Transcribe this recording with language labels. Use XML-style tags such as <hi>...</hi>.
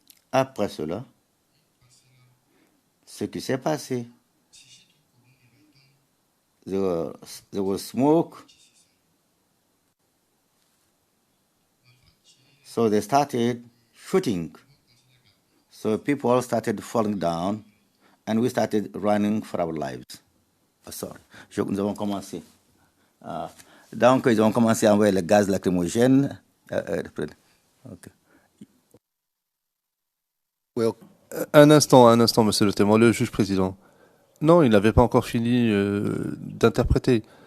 <fr>Après cela, ce qui s'est passé,</fr> <en>there was smoke. So they started shooting. So people started falling down, and we started running for our lives. Oh, sorry.</en> <fr>Nous avons commencé. Donc, ils ont commencé à envoyer le gaz lacrymogène.</fr> <en>Okay. we'll</en> <fr>Un instant, monsieur le témoin, le juge président. Non, il n'avait pas encore fini d'interpréter.</fr>